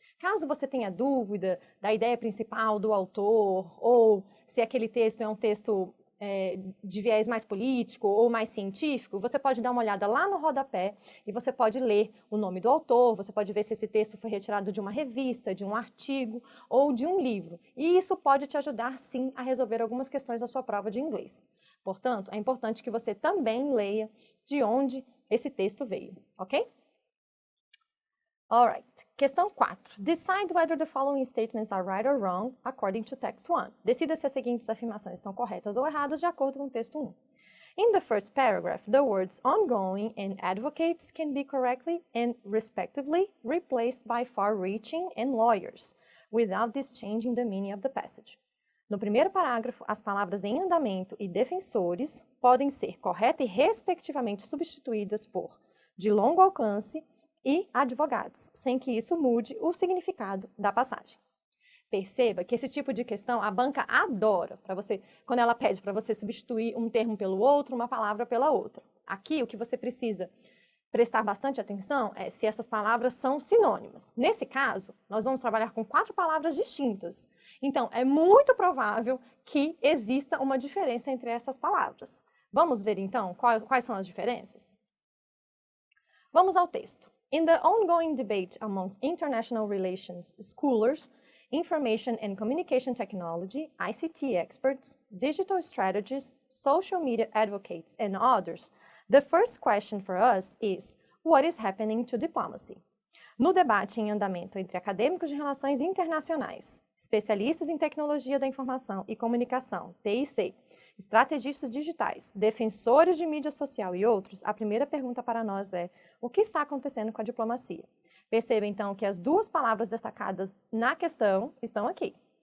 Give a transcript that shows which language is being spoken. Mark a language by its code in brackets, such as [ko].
[pt] Caso você tenha dúvida da ideia principal do autor, ou se aquele texto é um texto de viés mais político ou mais científico, você pode dar uma olhada lá no rodapé e você pode ler o nome do autor, você pode ver se esse texto foi retirado de uma revista, de um artigo ou de um livro. E isso pode te ajudar, sim, a resolver algumas questões da sua prova de inglês. Portanto, é importante que você também leia de onde esse texto veio, ok? Alright, questão 4. [en] Decide whether the following statements are right or wrong according to text 1. [pt] Decida se as seguintes afirmações estão corretas ou erradas de acordo com o texto 1. [en] In the first paragraph, the words ongoing and advocates can be correctly and respectively replaced by far-reaching and lawyers, without this changing the meaning of the passage. [pt] No primeiro parágrafo, as palavras em andamento e defensores podem ser correta e respectivamente substituídas por de longo alcance e advogados, sem que isso mude o significado da passagem. Perceba que esse tipo de questão a banca adora, quando ela pede para você substituir um termo pelo outro, uma palavra pela outra. Aqui, o que você precisa prestar bastante atenção é se essas palavras são sinônimas. Nesse caso, nós vamos trabalhar com 4 palavras distintas. Então, é muito provável que exista uma diferença entre essas palavras. Vamos ver, então, quais são as diferenças? Vamos ao texto. [en] In the ongoing debate amongst international relations scholars, information and communication technology, ICT experts, digital strategists, social media advocates, and others, the first question for us is, what is happening to diplomacy? [pt] No debate em andamento entre acadêmicos de relações internacionais, especialistas em tecnologia da informação e comunicação, TIC, estrategistas digitais, defensores de mídia social e outros, a primeira pergunta para nós é: o que está acontecendo com a diplomacia? Perceba, então, que as 2 palavras destacadas na questão estão aqui.